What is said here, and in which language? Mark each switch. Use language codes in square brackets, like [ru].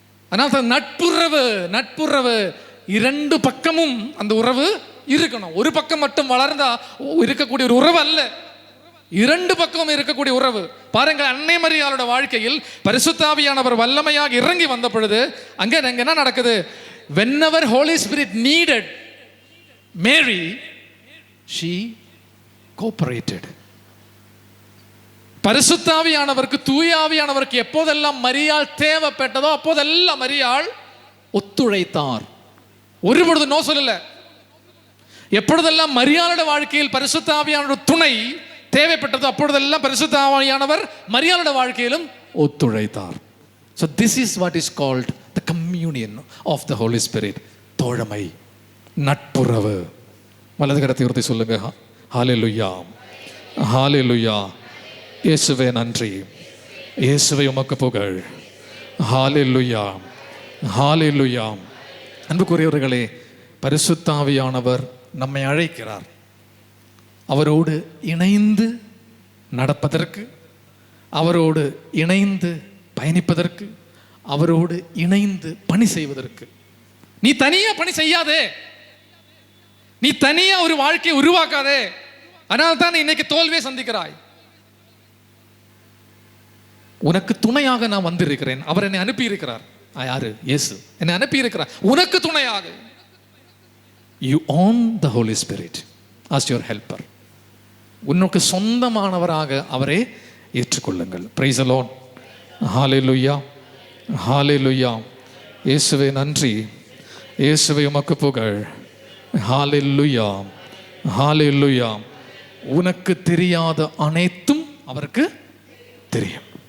[ta] அதனால் நட்புறவு 2 பக்கமும் அந்த உறவு இருக்கணும். ஒரு பக்கம் மட்டும் வளர்ந்தா இருக்கக்கூடிய ஒரு உறவு அல்ல, 2 பக்கமும் இருக்கக்கூடிய உறவு. பாருங்க, அன்னை மரியாளோட வாழ்க்கையில் பரிசுத்த ஆவியானவர் வல்லமையாக இறங்கி வந்த பொழுது அங்க என்ன நடக்குது? [en] whenever Holy Spirit needed Mary, she cooperated. [ta] பரிசுத்த ஆவியானவருக்கு, தூய ஆவியானவருக்கு எப்போதெல்லாம் மரியாள் தேவைப்பட்டதோ அப்போதெல்லாம் மரியாள் ஒத்துழைத்தார். ஒருபொழுது நோ சொல்லல. எப்பொழுதெல்லாம் மரியாளோட வாழ்க்கையில் பரிசுத்த ஆவியானோட துணை தேவைப்பட்டதோ அப்பொழுதெல்லாம் பரிசுத்த ஆவியானவர் மரியாளோட வாழ்க்கையிலும் ஒத்துழைத்தார். [en] So this is what is called the communion of the Holy Spirit. [ta] தோழமை, நட்புறவு. வலது கரத்தை உயர்த்தி சொல்லுங்க, ஹalleluya, ஹalleluya. இயேசுவே நன்றி, இயேசுவே உமக்கு புகழ். ஹalleluya, ஹalleluya. அன்புக்குரியவர்களே, பரிசுத்த ஆவியானவர் நம்மை அழைக்கிறார். அவரோடு இணைந்து நடப்பதற்கு, அவரோடு இணைந்து பயணிப்பதற்கு, அவரோடு இணைந்து பணி செய்வதற்கு. நீ தனியா பணி செய்யாதே, நீ தனியா ஒரு வாழ்க்கையை உருவாக்காதே. அதனால தான் நீ இன்னைக்கு தோல்வியை சந்திக்கிறாய். உனக்கு துணையாக நான் வந்திருக்கிறேன். அவர் என்னை அனுப்பி இருக்கிறார். யாரு? இயேசு என்னை அனுப்பி இருக்கிறார் உனக்கு துணையாக. [en] You own the Holy Spirit as your helper. [ta] உனக்கு சொந்தமானவராக அவரை ஏற்றுக்கொள்ளுங்கள். [en] Praise the Lord. Hallelujah, hallelujah. [ta] இயேசுவே நன்றி, இயேசுவே உமக்கு புகழ். ஹalleluya, ஹalleluya. உனக்கு தெரியாத அனைத்தும் அவருக்கு தெரியும்.